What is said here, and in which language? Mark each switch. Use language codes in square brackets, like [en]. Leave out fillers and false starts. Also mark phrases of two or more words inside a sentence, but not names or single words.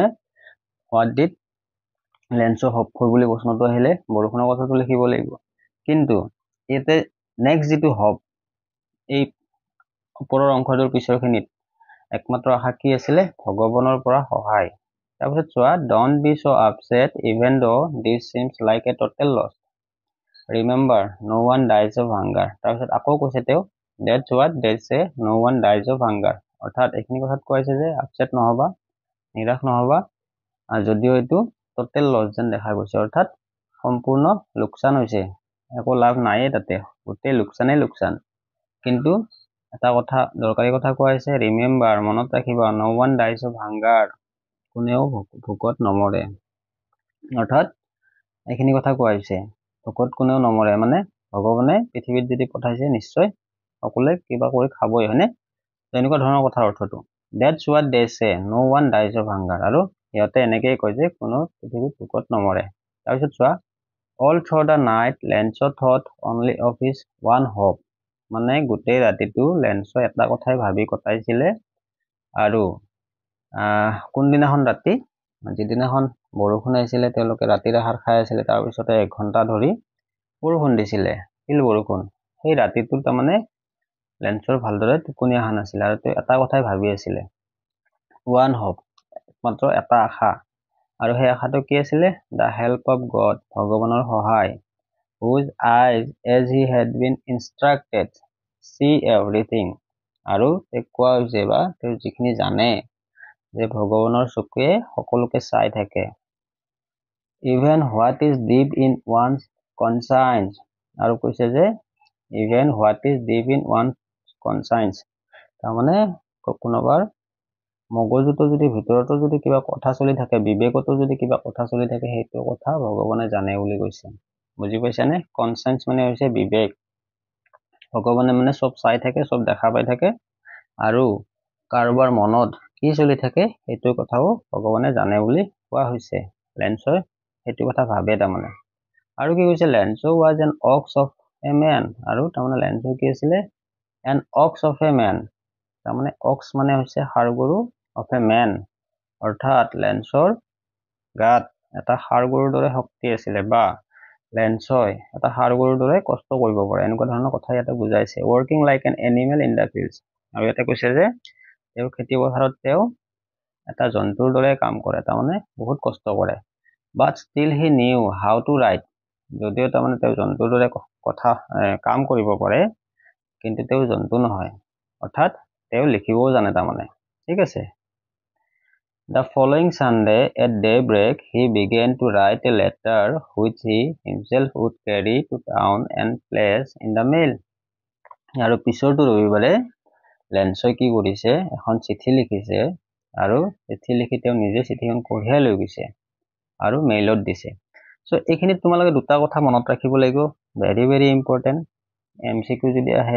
[en] What did Lencho hope for [as] বুলি প্ৰশ্নটো আহিলে বৰষুণৰ কথাটো লিখিব লাগিব। কিন্তু ইয়াতে নেক্সট যিটো হোপ, এই ওপৰৰ অংশটোৰ পিছৰখিনিত একমাত্ৰ আশা কি আছিলে? ভগৱানৰ পৰা সহায়। তাৰপিছত চোৱা, [en] Don't be so upset even though this seems like a total loss. Remember, no one dies of hunger. [as] তাৰপিছত আকৌ কৈছে তেওঁ, [en] that's what they say, no one dies of hunger. [as] অৰ্থাৎ এইখিনি কথাত কৈছে যে আপছেট নহবা, নিৰাশ নহবা, যদিও এইটো [en] total loss [as] যেন দেখা গৈছে, অৰ্থাৎ সম্পূৰ্ণ লোকচান হৈছে, একো লাভ নাইয়ে তাতে, গোটেই লোকচানেই লোকচান। কিন্তু এটা কথা, দৰকাৰী কথা কোৱা হৈছে, ৰিমেম্বাৰ, মনত ৰাখিবা, [en] no one dies of hunger, [as] কোনেও ভোকত নমৰে। অৰ্থাৎ এইখিনি কথা কোৱা হৈছে, ভোকত কোনেও নমৰে, মানে ভগৱানে পৃথিৱীত যদি পঠাইছে নিশ্চয় সকলোৱে কিবা কৰি খাবই, হয়নে? তেনেকুৱা ধৰণৰ কথাৰ অৰ্থটো। [en] That's what they say, no one dies of hunger, [as] আৰু সিহঁতে এনেকেই কয় যে কোনো পৃথিৱীত ভোকত নমৰে। তাৰপিছত চোৱা, [en] all through the night Lenzo thought only of his one hope, [as] মানে গোটেই ৰাতিটো লেন্সই এটা কথাই ভাবি কটাইছিলে। আৰু কোনদিনাখন ৰাতি, যিদিনাখন বৰষুণ আহিছিলে, তেওঁলোকে ৰাতিৰ আহাৰ খাই আছিলে, তাৰপিছতে 1 ঘণ্টা ধৰি বৰষুণ দিছিলে, শিল বৰষুণ। সেই ৰাতিটোত তাৰমানে লেন্সৰ ভালদৰে টোপনি অহা নাছিলে আৰু তেওঁ এটা কথাই ভাবি আছিলে, [en] one hope, [as] মাত্ৰ এটা আশা। আৰু সেই আশাটো কি আছিলে? [en] the help of God, [as] ভগৱানৰ সহায়। [en] whose eyes as he had been instructed see everything, [as] আৰু কোৱা হৈছে বা তেওঁ যিখিনি জানে যে ভগৱানৰ চকুৱে সকলোকে চাই থাকে। [en] even what is deep in one's conscience, [as] আৰু কৈছে যে [en] even what is deep in one's conscience, [as] তাৰমানে কোনোবাৰ মগজুতো যদি, ভিতৰতো যদি কিবা কথা চলি থাকে, বিবেকতো যদি কিবা কথা চলি থাকে, সেইটো কথা ভগৱানে জানে বুলি কৈছে। বুজি পাইছানে? কনচায়েন্স মানে হৈছে বিবেক। ভগৱানে মানে চব চাই থাকে, চব দেখা পাই থাকে, আৰু কাৰোবাৰ মনত কি চলি থাকে সেইটো কথাও ভগৱানে জানে বুলি কোৱা হৈছে। লেন্সই সেইটো কথা ভাবে তাৰমানে। আৰু কি কৈছে? [en] লেন্সো was an ox of a man, [as] আৰু তাৰমানে লেন্সো কি আছিলে? [en] an ox of a man, [as] তাৰমানে ox মানে হৈছে ষাঁড় গৰু, [en] of a man, [as] অৰ্থাৎ লেন্সৰ গাত এটা ষাঁড় গৰুৰ দৰে শক্তি আছিলে, বা লেন্সই এটা হাড়গৰুৰ দৰে কষ্ট কৰিব পাৰে এনেকুৱা ধৰণৰ কথা ইয়াতে বুজাইছে [en] working like an animal in the fields [as] আৰু ইয়াতে কৈছে যে তেওঁ খেতি পথাৰত তেওঁ এটা জন্তুৰ দৰে কাম কৰে তাৰমানে বহুত কষ্ট কৰে [en] but still he knew how to write [as] যদিও তাৰমানে তেওঁ জন্তুৰ দৰে কথা কাম কৰিব পাৰে কিন্তু তেওঁ জন্তু নহয় অৰ্থাৎ তেওঁ লিখিবও জানে তাৰমানে ঠিক আছে [en] The following Sunday at daybreak, he began to write a letter which he himself would carry to town and place in the mail. [as] আৰু পিছৰটো ৰবিবাৰে লেন্সই কি কৰিছে এখন চিঠি লিখিছে আৰু চিঠি লিখি তেওঁ নিজে চিঠিখন কঢ়িয়াই লৈ গৈছে আৰু মেইলত দিছে সো এইখিনিত তোমালোকে দুটা কথা মনত ৰাখিব লাগিব [en] very very important MCQ [as] যদি আহে